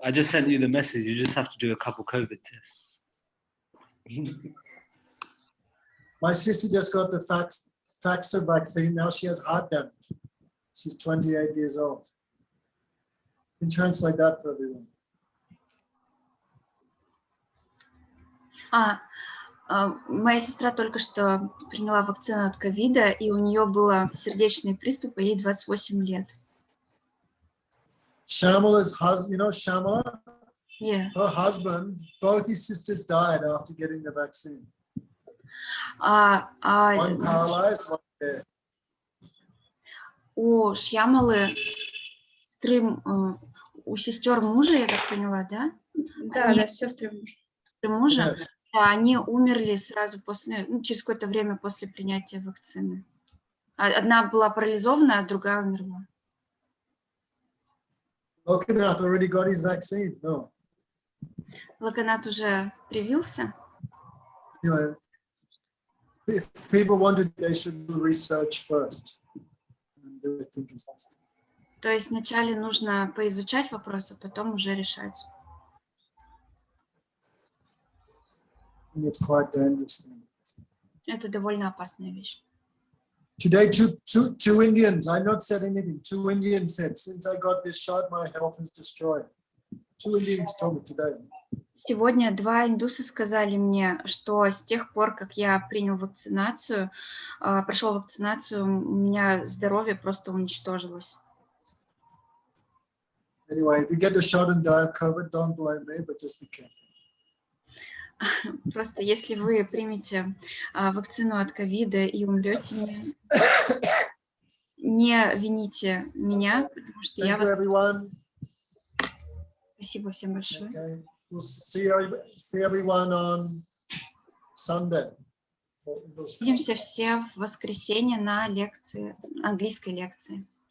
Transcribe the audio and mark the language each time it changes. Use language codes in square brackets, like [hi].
[en] I just sent you the message. You just have to do a couple COVID tests. My sister just got the Faxer vaccine. Now she has heart damage. She's 28 years old. You can translate that for everyone. [ru] Моя сестра только что приняла вакцину от ковида, и у нее было сердечный приступ, ей 28 лет. [en] Shamala's husband, you know Shamala? Yeah. Her husband, both his sisters died after getting the vaccine. One paralyzed, one dead. [ru] У Шьямалы, у сестер мужа, я так поняла, да? Да, сестры мужа. Да, они умерли сразу после, через какое-то время после принятия вакцины. Одна была парализована, а другая умерла. [en] Lokanath already got his vaccine. No. [ru] Локанат уже привился. [en] Anyway, if people wanted, they should do research first. And do it thinking fast. [ru] То есть вначале нужно поизучать вопрос, а потом уже решать. [en] It's quite dangerous. [ru] Это довольно опасная вещь. [en] Today, two Indians, I not said anything, 2 Indians said, since I got this shot, my health is destroyed. Two Indians told me today. [ru] Сегодня 2 индуса сказали мне, что с тех пор, как я принял вакцинацию, прошел вакцинацию, у меня здоровье просто уничтожилось. [en] Anyway, if you get the shot and die of COVID, don't blame me, but just be careful. [ru] Просто если вы примете вакцину от ковида и умрете, не вините меня, потому что я вас... Спасибо всем большое. [en] Okay. We'll see everyone on Sunday. [ru] Увидимся все в воскресенье на лекции, английской лекции.